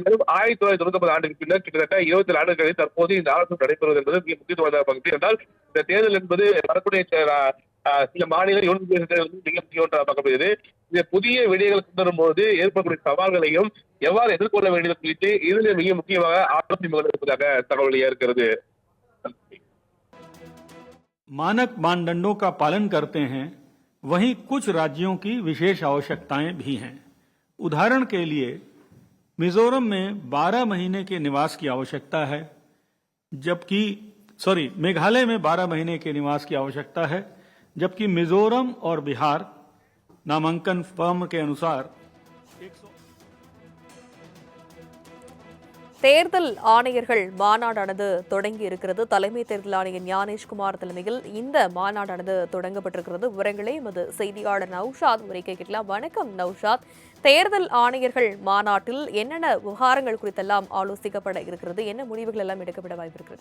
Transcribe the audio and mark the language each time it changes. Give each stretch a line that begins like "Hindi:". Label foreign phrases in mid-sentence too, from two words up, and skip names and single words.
Tamil: 1999 ஆண்டுக்கு பின்னர் கிட்டத்தட்ட 27 ஆண்டுகளில் தற்போது இந்த ஆலோசனை நடைபெறுவது என்பது மிக முக்கியத்துவமான பகுதி என்றால், இந்த தேர்தல் என்பது வரக்கூடிய சில மாநில யூனியன் மிக முக்கிய ஒன்றாக பார்க்கப்படுகிறது. இந்த புதிய விடயங்கள் கொண்டு வரும்போது ஏற்படக்கூடிய சவால்களையும் எவ்வாறு எதிர்கொள்ள வேண்டியது குறித்து இதில் மிக முக்கியமாக ஆலோசனை இருப்பதாக தகவல் இருக்கிறது.
Hindi: मानक मानदंडों का पालन करते हैं, वहीं कुछ राज्यों की विशेष आवश्यकताएं भी हैं। उदाहरण के लिए मिजोरम में 12 महीने के निवास की आवश्यकता है, मेघालय में 12 महीने के निवास की आवश्यकता है, जबकि मिजोरम और बिहार नामांकन फॉर्म के अनुसार
Tamil: தேர்தல் ஆணையர்கள் மாநாடானது தொடங்கி இருக்கிறது. தலைமை தேர்தல் ஆணையர் ஞானேஷ்குமார் தலைமையில் இந்த மாநாடானது தொடங்கப்பட்டிருக்கிறது. விவரங்களை எமது செய்தியாளர் நௌஷாத் உரைக்க கேட்கலாம். வணக்கம் நௌஷாத். தேர்தல் ஆணையர்கள் மாநாட்டில் என்னென்ன விவகாரங்கள் குறித்தெல்லாம் ஆலோசிக்கப்பட இருக்கிறது, என்ன முடிவுகள் எல்லாம் எடுக்கப்பட வாய்ப்பிருக்கிறது?